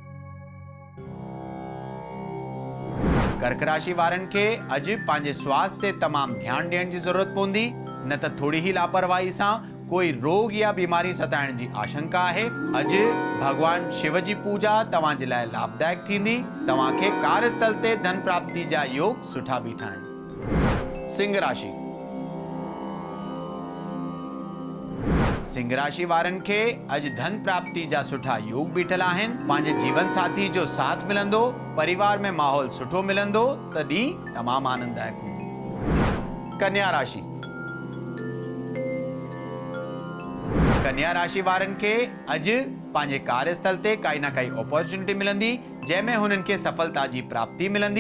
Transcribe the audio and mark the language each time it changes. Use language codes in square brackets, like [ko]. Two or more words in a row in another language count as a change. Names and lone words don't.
[sd] कर्क राशि वारनि खे अॼु पंहिंजे स्वास्थ्य ते तमामु ध्यानु ॾियण जी ज़रूरत पवंदी, न त थोड़ी ही लापरवाही सां कोई रोग या बीमारी सताइण जी आशंका आहे। अॼु भगवान शिव जी पूजा तव्हांजे लाइ लाभदायक थींदी। तव्हांखे कार्यस्थल ते धन प्राप्ति जा योग सुठा बीठा आहिनि। सिंह राशि। सिंह राशि वारनि खे अॼु धन प्राप्ति जा सुठा योग बीठल आहिनि। पंहिंजे जीवन साथी जो साथ मिलंदो, परिवार में माहौल सुठो मिलंदो, तॾहिं तमामु आनंददायक हूंदो। कन्या राशि। कन्या राशि वारनि खे अॼु पंहिंजे कार्यस्थल ते काई ना काई अपॉर्चुनिटी मिलंदी, जंहिंमें हुननि खे सफलता जी प्राप्ति मिलंदी।